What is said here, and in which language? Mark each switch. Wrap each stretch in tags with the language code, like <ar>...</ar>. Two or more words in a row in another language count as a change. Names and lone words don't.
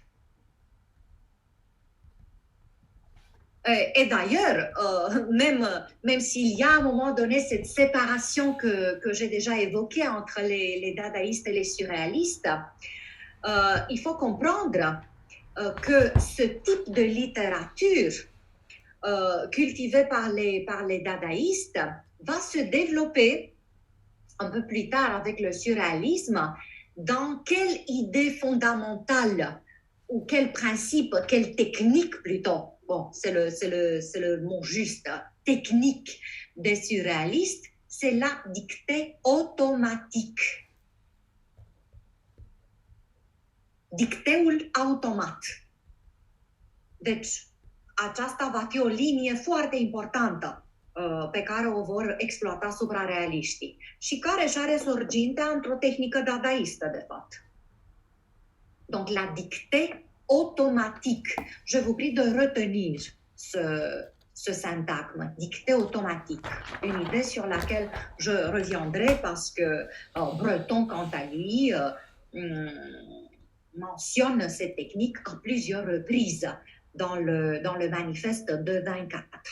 <fr>Et d'ailleurs, même s'il y a à un moment donné cette séparation que j'ai déjà évoquée entre les dadaïstes et les surréalistes, il faut comprendre que ce type de littérature cultivée par les dadaïstes va se développer un peu plus tard avec le surréalisme. Dans quelle idée fondamentale ou quel principe, quelle technique plutôt, bon, c'est le mot juste, technique des surréalistes, c'est la dictée automatique.</fr> <ro>Dicteul automat. Deci, aceasta va fi o linie foarte importantă pe care o vor exploata suprarealiștii și care își are sorgintea într-o tehnică dadaistă, de fapt.</ro> <fr>Donc, la dictée automatique. Je vous prie de retenir ce syntagme, dictée automatique. Une idée sur laquelle je reviendrai parce que Breton, quant à lui, mentionne cette technique à plusieurs reprises dans le manifeste de 24.</fr>